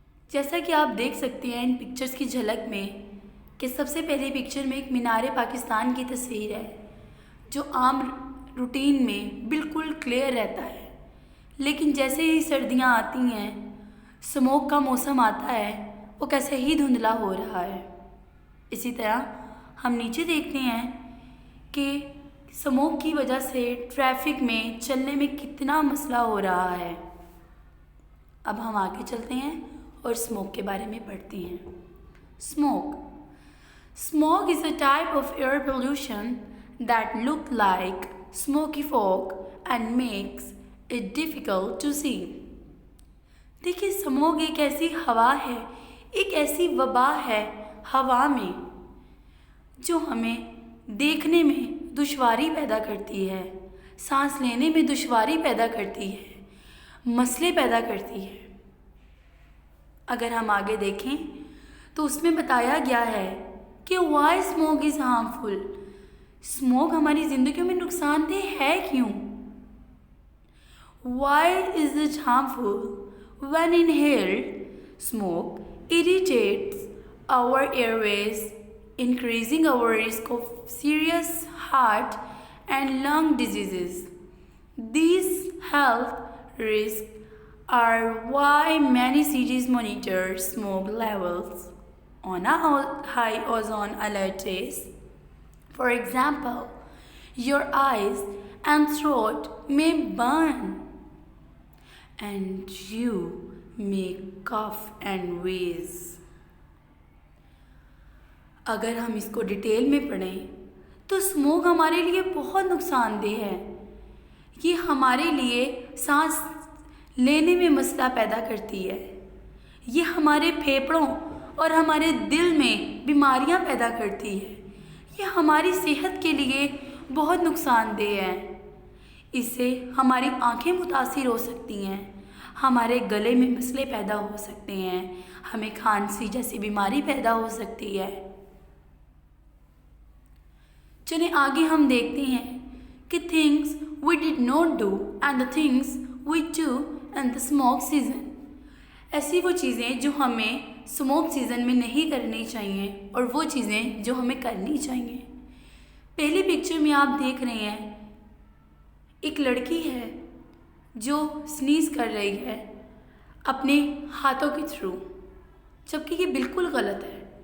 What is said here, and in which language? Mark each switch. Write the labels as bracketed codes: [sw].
[ur] جیسا کہ آپ دیکھ سکتے ہیں ان پکچرس کی جھلک میں کہ سب سے پہلی پکچر میں ایک مینار پاکستان کی تصویر ہے جو عام روٹین میں بالکل کلیئر رہتا ہے، لیکن جیسے ہی سردیاں آتی ہیں، اسموک کا موسم آتا ہے، وہ کیسے ہی دھندلا ہو رہا ہے. اسی طرح ہم نیچے دیکھتے ہیں کہ اسموک کی وجہ سے ٹریفک میں چلنے میں کتنا مسئلہ ہو رہا ہے. اب ہم آگے چلتے ہیں اور اسموک کے بارے میں پڑھتے ہیں. [en] Smog is a type of air pollution that look like smoky fog and makes it difficult to see. [ur] دیکھیے، اسموگ ایک ایسی ہوا ہے، ایک ایسی وبا ہے ہوا میں جو ہمیں دیکھنے میں دشواری پیدا کرتی ہے، سانس لینے میں دشواری پیدا کرتی ہے، مسئلے پیدا کرتی ہے. اگر ہم آگے دیکھیں تو اس میں بتایا گیا ہے کہ [en] Why smog is harmful. [ur] Smog ہماری زندگیوں میں نقصان دہ ہے کیوں؟ [en] Why is it harmful? When inhaled, smoke irritates our airways, increasing our risk of serious heart and lung diseases. These health risks are why many cities monitor smoke levels on a high ozone alerts. For example, your eyes and throat may burn, and you may cough and wheeze. [ur] اگر ہم اس کو detail میں پڑھیں تو smog ہمارے لیے بہت نقصان دہ ہے. یہ ہمارے لیے سانس لینے میں مسئلہ پیدا کرتی ہے. یہ ہمارے پھیپھڑوں اور ہمارے دل میں بیماریاں پیدا کرتی ہے. یہ ہماری صحت کے لیے بہت نقصان دہ ہے. اس سے ہماری آنکھیں متاثر ہو سکتی ہیں، ہمارے گلے میں مسئلے پیدا ہو سکتے ہیں، ہمیں کھانسی جیسی بیماری پیدا ہو سکتی ہے. چلیں آگے ہم دیکھتے ہیں کہ [en] things we did not do and the things we do in the smoke season. [ur] ایسی وہ چیزیں جو ہمیں اسموک سیزن میں نہیں کرنی چاہیے اور وہ چیزیں جو ہمیں کرنی چاہیے. پہلی پکچر میں آپ دیکھ رہے ہیں ایک لڑکی ہے جو سنیز کر رہی ہے اپنے ہاتھوں کے تھرو، جبکہ یہ بالکل غلط ہے.